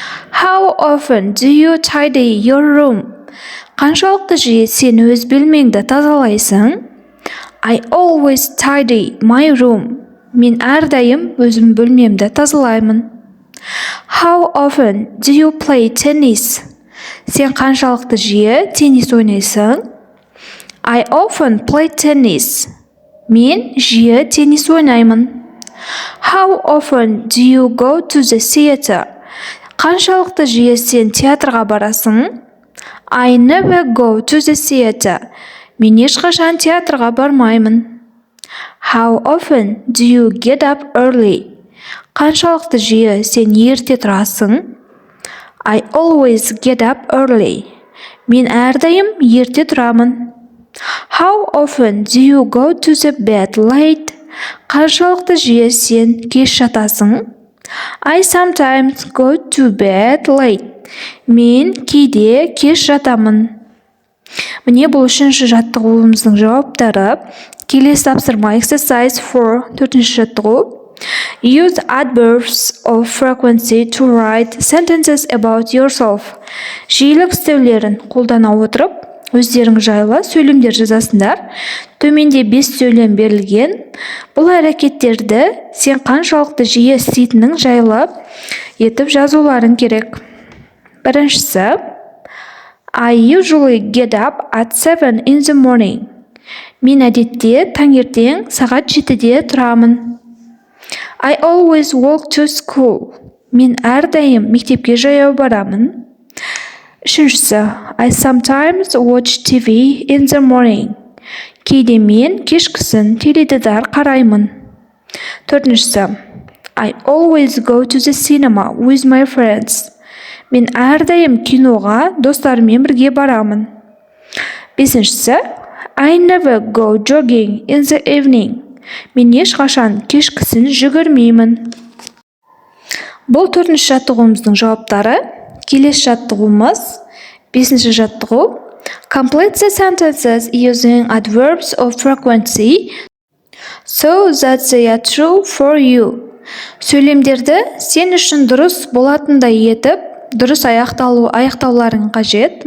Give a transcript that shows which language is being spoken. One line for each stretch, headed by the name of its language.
English: How often do you tidy your room?
Kazakh: Қаншалықты жиі сен өз бөлмеңді тазалайсың?
English: I always tidy my room.
Kazakh: Мен әрдайым өзім бөлмемді тазалаймын.
English: How often do you play tennis?
Kazakh: Сен қаншалықты жиі теннис ойнайсың?
English: I often play tennis.
Kazakh: Мен жиі теннис ойнаймын.
English: How often do you go to the theater?
Kazakh: Қаншалықты жиі сен театрға барасың?
English: I never go to the theater.
Kazakh: Мен ешқашан театрға бармаймын.
English: How often do you get up early?
Kazakh: Қаншалықты жиі сен ерте тұрасың?
English: I always get up early.
Kazakh: Мен әрдайым ерте тұрамын.
English: How often do you go to the bed late?
Kazakh: Қаншалықты жиі сен кеш жатасың?
English: I sometimes go to bed late.
Kazakh: Мен кейде кеш жатамын. Міне бұл үшінші жаттығуымыздың жауаптары. Келесі тапсырма
English: exercise 4
Kazakh: төртінші жаттығу.
English: Use adverbs of frequency to write sentences about yourself.
Kazakh: Жиілік істеулерін қолдана отырып, өздерің жайлы сөйлемдер жазасыңдар. Төменде 5 сөйлем берілген. Бұл әрекеттерді сен қаншалықты жиі істейтінің жайлы етіп жазуларың керек. Біріншісі,
English: I usually get up at 7 in the morning.
Kazakh: Мен әдетте таңертең сағат 7-де тұрамын.
English: I always walk to school.
Kazakh: Мен әрдайым мектепке жаяу барамын. Үшіншісі,
English: I sometimes watch TV in the morning.
Kazakh: Кейде мен кешкісін теледидар қараймын. Төртіншісі,
English: I always go to the cinema with my friends.
Kazakh: Мен әрдайым киноға достарыммен бірге барамын. Бесіншісі,
English: I never go jogging in the evening.
Kazakh: Мен ешқашан кешкісін жүгірмеймін. Бұл төртінші жаттығуымыздың жауаптары. Келесі жаттығуымыз 5-ші жаттығу.
English: Complete the sentences using adverbs of frequency so that they are true for you.
Kazakh: Сөйлемдерді сен үшін дұрыс болатындай етіп, дұрыс аяқтауларың қажет.